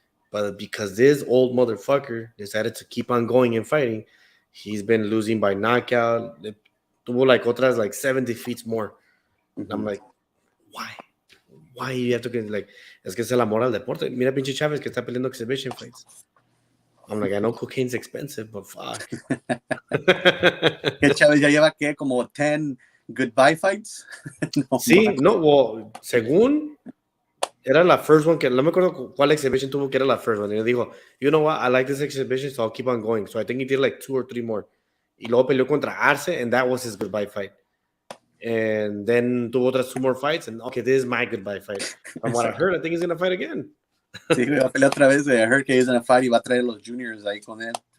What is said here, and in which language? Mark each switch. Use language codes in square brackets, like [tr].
[en] But because this old motherfucker decided to keep on going and fighting, he's been losing by knockout. [es] Tuvo like otras [en] like 7 defeats more. And I'm like, why? Why you have to get like, [es] es que es el amor al deporte. Mira pinche Chávez que está peleando exhibition fights. [en] I'm like, I know cocaine's expensive, but fuck. [es] Que Chávez ya lleva que como 10 [en] goodbye fights. [es] Well, según era la first one, que no me acuerdo cuál exhibition tuvo que era la first one. Y dijo, [en] you know what, I like this exhibition, so I'll keep on going. So I think he did like 2 or 3 more. [es] Y luego peleó contra Arce, [en] and that was his goodbye fight. And then [es] tuvo otras [en] 2 more fights, and okay, this is my goodbye fight. From what I heard, I think he's going to fight again. [es] Sí, va a pelear otra vez. [en] I heard que he's going to fight [es] y va a traer los juniors ahí con él.